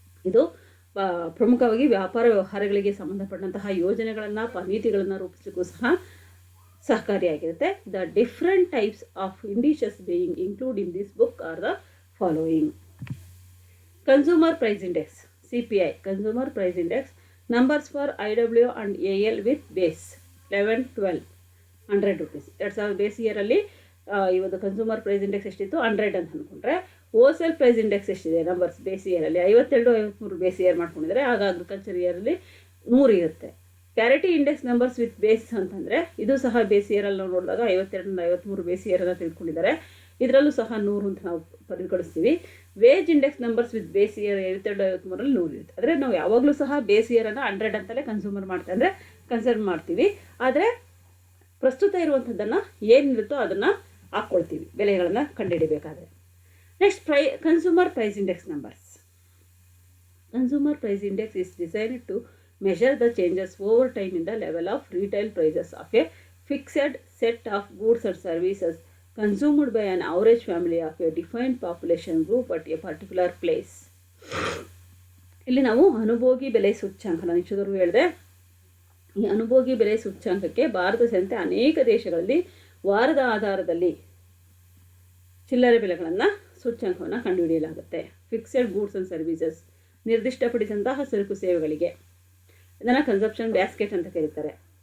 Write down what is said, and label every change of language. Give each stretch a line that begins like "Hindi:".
Kannada: ಇದು ಪ್ರಮುಖವಾಗಿ ವ್ಯಾಪಾರ ವ್ಯವಹಾರಗಳಿಗೆ ಸಂಬಂಧಪಟ್ಟಂತಹ ಯೋಜನೆಗಳನ್ನು, ನೀತಿಗಳನ್ನು ರೂಪಿಸಲಿಕ್ಕೂ ಸಹ ಸಹಕಾರಿಯಾಗಿರುತ್ತೆ.
English: The different types of indices being include in this book are the following. Consumer price index CPI, consumer price index. Numbers for IW and AL with base 11, 12, 100 rupees.
Kannada: 2000 base ಇಯರಲ್ಲಿ ಈ ಒಂದು ಕನ್ಸ್ಯೂಮರ್ ಪ್ರೈಸ್ ಇಂಡೆಕ್ಸ್ ಎಷ್ಟಿತ್ತು? 100 ಅಂತ ಅಂದ್ಕೊಂಡ್ರೆ. Wholesale price index ಎಷ್ಟಿದೆ numbers base ಇಯರಲ್ಲಿ? 52, 53 base year ಮಾಡ್ಕೊಂಡಿದ್ದಾರೆ. ಆಗ agriculture ಇಯರಲ್ಲಿ 100 ಇರುತ್ತೆ.
English: parity index numbers with base
Kannada: ಅಂತಂದರೆ ಇದು ಸಹ ಬೇಸ್ ಇಯರಲ್ಲಿ ನಾವು ನೋಡಿದಾಗ 52 53 ಬೇಸ್ ಇಯರನ್ನು ತಿಳ್ಕೊಂಡಿದ್ದಾರೆ. ಇದರಲ್ಲೂ ಸಹ 100 ಅಂತ ನಾವು ಪರಿಗಣಿಸ್ತೀವಿ.
English: wage index numbers with base year
Kannada: 52, 53ರಲ್ಲಿ 100 ಇರುತ್ತೆ. ಆದರೆ ನಾವು ಯಾವಾಗಲೂ ಸಹ ಬೇಸ್ ಇಯರನ್ನು 100 ಅಂತಲೇ ಕನ್ಸಿಡರ್ ಮಾಡ್ತೀವಿ. ಆದರೆ ಪ್ರಸ್ತುತ ಇರುವಂಥದ್ದನ್ನು ಏನಿರುತ್ತೋ ಅದನ್ನು ಹಾಕ್ಕೊಳ್ತೀವಿ ಬೆಲೆಗಳನ್ನು ಕಂಡುಹಿಡಿಬೇಕಾದ್ರೆ.
English: Next consumer price index numbers. Consumer price index is designed to measure the changes over time in the level of retail prices of a fixed set of goods and services consumed by an average family of a defined population group at a particular place.
Kannada: ಇಲ್ಲಿ ನಾವು ಅನುಭೋಗಿ ಬೆಲೆ ಸೂಚ್ಯಂಕ, ನಾನು ಇಷ್ಟೊಂದು ಹೇಳಿದೆ. ಈ ಅನುಭೋಗಿ ಬೆಲೆ ಸೂಚ್ಯಂಕಕ್ಕೆ ಭಾರತ ಸೇರಿದಂತೆ ಅನೇಕ ದೇಶಗಳಲ್ಲಿ ವಾರದ ಆಧಾರದಲ್ಲಿ ಚಿಲ್ಲರೆ ಬೆಲೆಗಳನ್ನು ಸೂಚ್ಯಂಕವನ್ನು ಕಂಡುಹಿಡಿಯಲಾಗುತ್ತೆ.
English: fixed goods and services,
Kannada: ನಿರ್ದಿಷ್ಟಪಡಿಸಿದಂತಹ ಸರಕು ಸೇವೆಗಳಿಗೆ ಇದನ್ನು ಕನ್ಸಂಪ್ಷನ್ ಬ್ಯಾಸ್ಕೆಟ್ ಅಂತ ಕರೀತಾರೆ.